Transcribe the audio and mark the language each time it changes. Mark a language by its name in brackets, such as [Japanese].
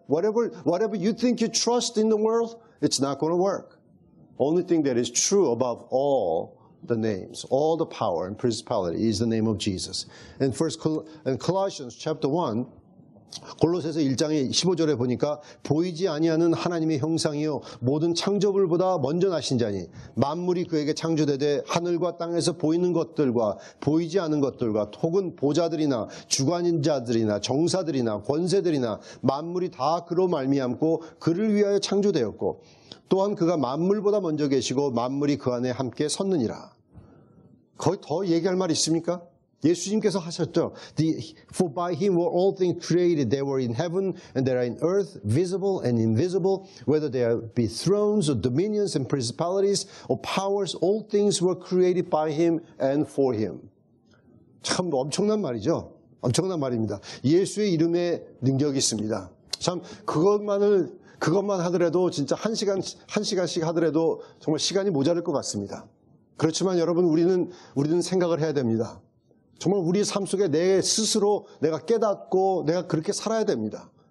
[English] Whatever you think you trust in the world, it's not going to work. Only thing that is true above all the names, all the power and principality is the name of Jesus. And Colossians chapter 1. [Korean] 골로새서 1장의 15절에 보니까 보이지 아니하는 하나님의 형상이요 모든 창조물보다 먼저 나신 자니 만물이 그에게 창조되되 하늘과 땅에서 보이는 것들과 보이지 않은 것들과 혹은 보좌들이나 주관인 자들이나 정사들이나 권세들이나 만물이 다 그로 말미암고 그를 위하여 창조되었고 또한 그가 만물보다 먼저 계시고 만물이 그 안에 함께 섰느니라. 거의 더 얘기할 말 있습니까? 예수님께서 하셨죠. [English] For by him were all things created. They were in heaven and they are in earth, visible and invisible. Whether there be thrones or dominions and principalities or powers, all things were created by him and for him. [Korean] 참 엄청난 말이죠. 엄청난 말입니다. 예수의 이름에 능력이 있습니다. 참 그것만 하더라도 진짜 한 시간씩 하더라도 정말 시간이 모자랄 것 같습니다. 그렇지만 여러분, 우리는 생각을 해야 됩니다. 정말 우리 삶 속에 내 스스로 내가 깨닫고 내가 그렇게 살아야 됩니다.